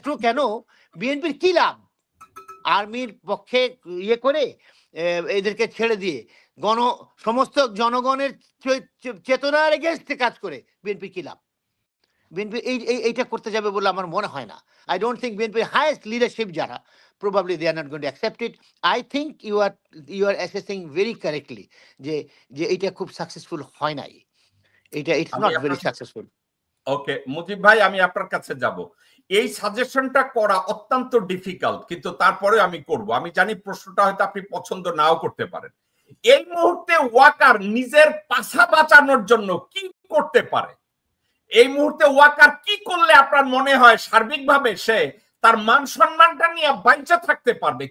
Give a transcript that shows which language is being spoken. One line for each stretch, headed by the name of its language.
Bangla: কেন বিএনপির কি লাভ? আর্মির পক্ষে ইয়ে করে এদেরকে ছেড়ে দিয়ে সমস্ত জনগণের চেতনার এগেইনস্টে কাজ করে বিএনপির কি লাভ? বিএনপি এইটা করতে যাবে বলে আমার মনে হয় না।
English: I don't think বিএনপির highest leadership যারা, probably they are not going to accept it. I think you are assessing very correctly
Bangla: যে এইটা খুব সাকসেসফুল হয় নাই,
English: it's not very successful.
Bangla: ওকে মুজিব ভাই, আমি আপনার কাছে যাব। এই সাজেশনটা করা অত্যন্ত ডিফিকাল্ট, কিন্তু তারপরে আমি করব। আমি জানি প্রশ্নটা হয়তো আপনি পছন্দ নাও করতে পারেন। এই মুহূর্তে ওয়াকার নিজের পাছা বাঁচানোর জন্য কি করতে পারে? এই মুহূর্তে ওয়াকার কি করলে আপনার মনে হয় সার্বিকভাবে সে তার মান সম্মানটা নিয়ে বাঁচা থাকতে পারবে?